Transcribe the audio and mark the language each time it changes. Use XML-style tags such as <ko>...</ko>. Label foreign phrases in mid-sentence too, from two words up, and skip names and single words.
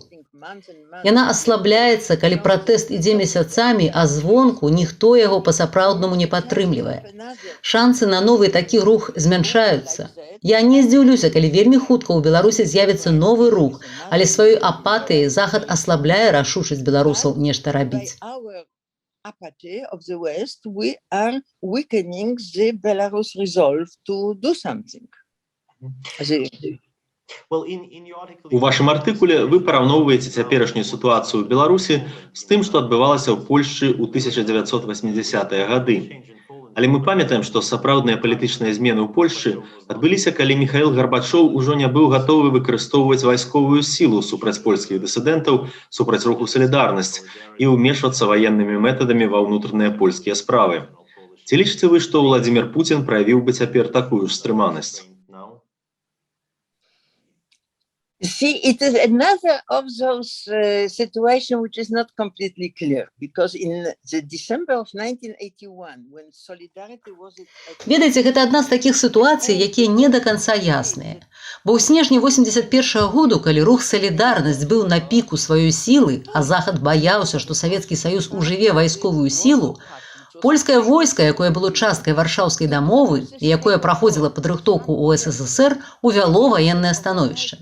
<be>Яна аслабляецца, калі пратэст ідзе месяцамі, а звонку ніхто яго па-сапраўднаму не падтрымлівае. Шансы на новы такі рух змяншаюцца. Я не здзіўлюся, калі вельмі хутка ў Беларусі з'явіцца новы рух, але сваёй апатыяй Захад аслабляе рашучасць беларусаў нешта рабіць.</be> <en>apathy of the West, we are weakening the Belarus resolve to do something.</en> <be>У вашым артыкуле вы параўноўваеце цяперашнюю сітуацыю ў Беларусі з тым, што адбывалася ў Польшчы ў 1980-е гады. Але мы памятаем, што сапраўдныя палітычныя змены ў Польшчы адбыліся, калі Міхаіл Гарбачоў ужо не быў гатовы выкарыстоўваць вайсковую сілу супраць польскіх дысідэнтаў, супраць руху «Салідарнасць» і ўмешвацца ваеннымі метадамі ва ўнутраныя польскія справы. Ці лічыце вы, што Владзімір Пуцін праявіў бы цяпер такую ж стрыманасць?</be> <en>See, it is another of those situations which is not completely clear, because in the December of 1981, when Solidarity was...</en> <be>Ведаеце, гэта адна з такіх сітуацый, якія не да канца ясныя. Бо ў снежні 81-го году, калі рух «Салідарнасць» быў на піку сваёй сілы, а Захад баяўся, што Савецкі Саюз ужыве вайсковую сілу, польскае войска, якое было часткай варшаўскай дамовы і якое праходзіла падрыхтоўку ў СССР, увяло ваеннае становішча.</be>